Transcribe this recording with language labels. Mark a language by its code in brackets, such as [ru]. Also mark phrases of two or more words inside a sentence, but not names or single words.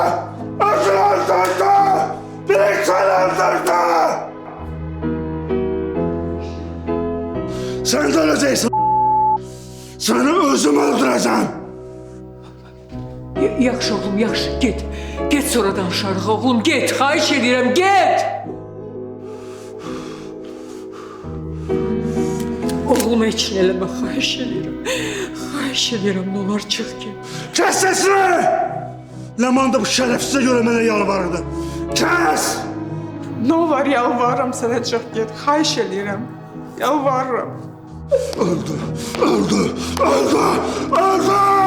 [tr] Özünü öldürdü! Direkt seni öldürdü! Sen de öleceksin. Seni özüm öldüreceğim. [az] Yaxşı oğlum yaxşı git. Git sonra danışarıq oğlum git. Xahiş edirəm git. Oğlum heç nə eləmə xahiş edirəm. Xahiş edirəm [tr] ne olur çık git. Kes sesini! Leman da bu şerefsize göre bana yalvarırdı. Kes! [az] Nə olar, yalvarıram sənə, çıx get, xahiş edirəm, yalvarıram. [tr] Öldü, öldü, öldü, öldü!